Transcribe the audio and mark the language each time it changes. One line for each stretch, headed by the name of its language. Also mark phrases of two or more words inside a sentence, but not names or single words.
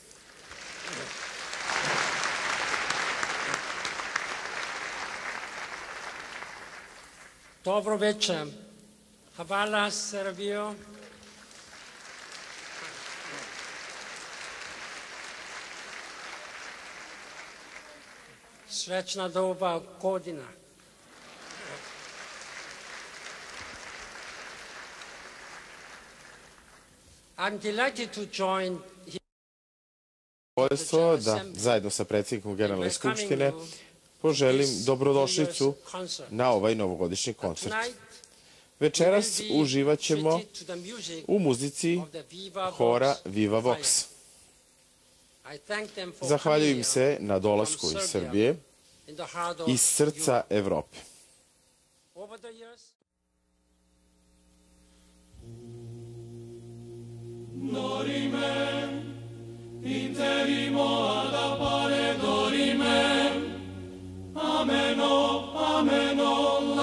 Serbian: Dobro večer. Hvala, Srbijo. Srećna nova godina.
English: I'm delighted to join
Serbian: zadovoljstvo da zajedno sa predsjednikom Generalne skupštine poželim dobrodošlicu na ovaj novogodišnji koncert. Večeras uživat ćemo u muzici hora Viva Vox. Zahvaljujem se na dolasku iz Srbije, iz srca Evrope.
Latin: Dorime, interimo ad appare dorime, ameno, ameno,